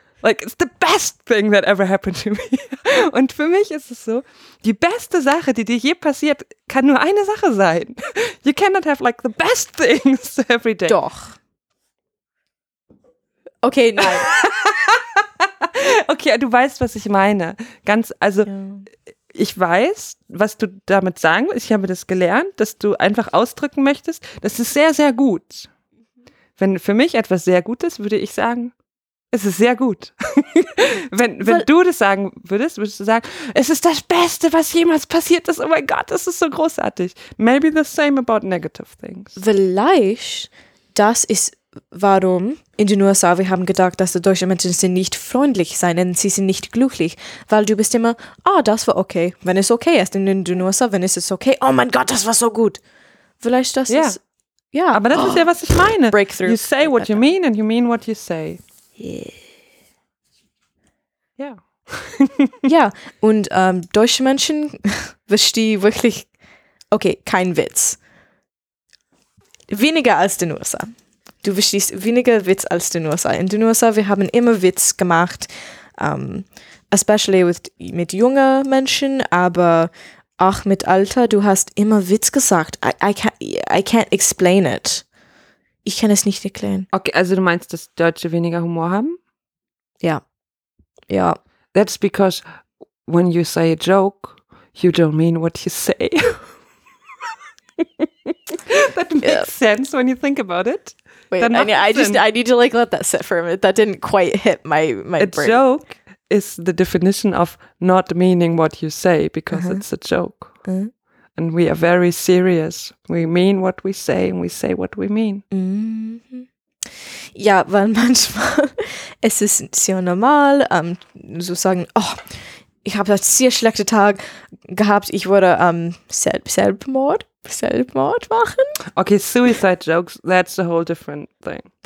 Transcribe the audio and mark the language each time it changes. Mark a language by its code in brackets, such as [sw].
[en] Like, it's the best thing that ever happened to me. [de] Und für mich ist es so, die beste Sache, die dir je passiert, kann nur eine Sache sein. [en] You cannot have, like, the best things every day. [de] Doch. Okay, nein. Okay, du weißt, was ich meine. Ganz, also, ja. Ich weiß, was du damit sagen willst. Ich habe das gelernt, dass du einfach ausdrücken möchtest. Das ist sehr, sehr gut. Wenn für mich etwas sehr gut ist, würde ich sagen, es ist sehr gut. Wenn du das sagen würdest, würdest du sagen, es ist das Beste, was jemals passiert ist. Oh mein Gott, das ist so großartig. [en] Maybe the same about negative things. [de] Vielleicht, das ist, warum in den USA wir haben gedacht, dass die deutschen Menschen sind nicht freundlich sein, denn sie sind nicht glücklich. Weil du bist immer, ah, oh, das war okay. Wenn es okay ist in den USA, wenn es ist okay, oh mein Gott, das war so gut. Vielleicht das yeah. ist, ja. Yeah. Aber das oh. ist ja, was ich meine. Breakthrough. [en] You say what you mean and you mean what you say. Yeah. Yeah. [de] Ja, und deutsche Menschen verstehen wirklich, okay, kein Witz. Weniger als den USA. Du verstehst weniger Witz als den USA. In den USA, wir haben immer Witz gemacht, especially mit jungen Menschen, aber auch mit Alter. Du hast immer Witz gesagt. [en] I can't explain it. [de] Ich kann es nicht erklären. Okay, also du meinst, dass Deutsche weniger Humor haben? Ja. Ja. [en] That's because when you say a joke, you don't mean what you say. That makes yeah. sense when you think about it. Wait, I need to like let that sit for a minute. That didn't quite hit my brain. A joke is the definition of not meaning what you say because uh-huh. it's a joke. Uh-huh. And we are very serious. We mean what we say and we say what we mean. [de] Mm-hmm. Ja, weil manchmal es ist sehr normal, so sagen, oh, ich habe einen sehr schlechten Tag gehabt. Ich würde Selbstmord machen. [en] Okay, Suicide Jokes, that's a whole different thing.